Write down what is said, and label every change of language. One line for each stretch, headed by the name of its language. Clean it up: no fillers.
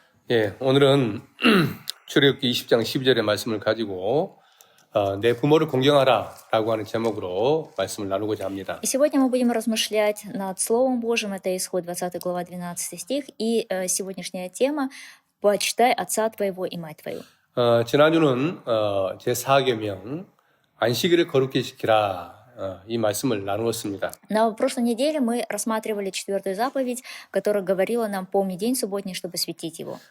Korean: 예, 오늘은 출애굽기 20장 12절의 말씀을 가지고 내 부모를 공경하라라고 하는 제목으로 말씀을 나누고자 합니다.
Russian: И сегодня мы будем размышлять над Словом Божьим, это Исход, 20 глава, 12 стих, и сегодняшняя тема «Почитай отца твоего и мать твою».
Korean: 지난주는 제4계명 안식일을 거룩히 지키라 이 말씀을 나누었습니다.
Russian: На прошлой неделе мы рассматривали 4-ю заповедь, которая говорила нам «Помни день субботний, чтобы светить его».